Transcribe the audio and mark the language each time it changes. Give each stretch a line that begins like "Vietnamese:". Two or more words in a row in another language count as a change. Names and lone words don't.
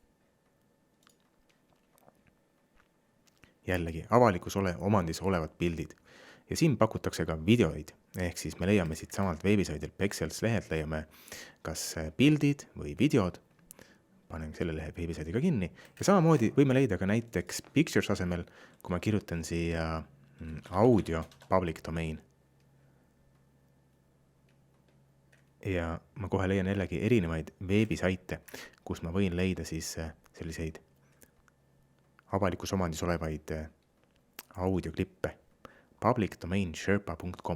Estonian: Jällegi avalikus omandis olevad pildid. Ja siin pakutakse ka videoid, ehk siis me leiame siit samalt veebisaidilt Pexels lehelt, leiame kas pildid või videod, panen selle lehe veebisaidiga kinni ja samamoodi võime leida ka näiteks pictures asemel, kui ma kirjutan siia
English: audio public domain.
Estonian: Ja ma kohe leian jällegi erinevaid veebisaite, kus ma võin leida siis selliseid avalikus omandis olevaid audioklippe. publicdomainsherpa.com.